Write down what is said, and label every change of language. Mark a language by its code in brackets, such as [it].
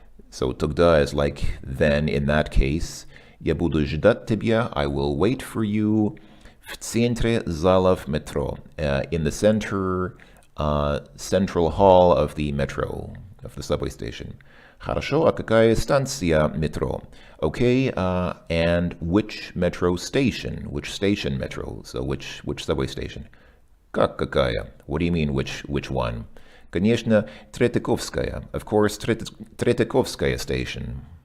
[en] So тогда is like then in that case. [ru] Я буду ждать тебя. [en] I will wait for you. [ru] В центре залов метро. [en] In the central hall of the metro, of the subway station. [ru] Хорошо, а какая станция метро? [en] Okay, and which metro station? Which station metro? So which subway station? [ru] Как какая? [en] What do you mean, which one? [ru] Конечно, Третьяковская. [en] Of course, Третьяковская station.